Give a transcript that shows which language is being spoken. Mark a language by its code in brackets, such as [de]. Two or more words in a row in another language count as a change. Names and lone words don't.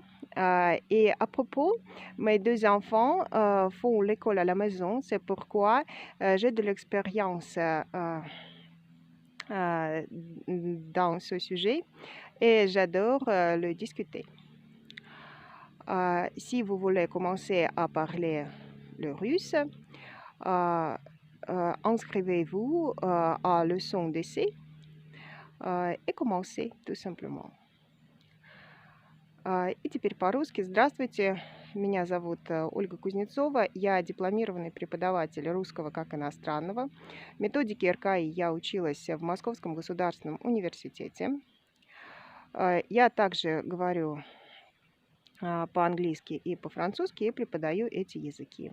[fr] Et à propos, mes deux enfants font l'école à la maison, c'est pourquoi j'ai de l'expérience dans ce sujet et j'adore le discuter. Si vous voulez commencer à parler le russe, inscrivez-vous à leçon d'essai и commencez tout simplement. [ru] И теперь по-русски. Здравствуйте, меня зовут Ольга Кузнецова, я дипломированный преподаватель русского как иностранного. Методики РКИ я училась в Московском государственном университете. Я также говорю по-английски и по-французски и преподаю эти языки.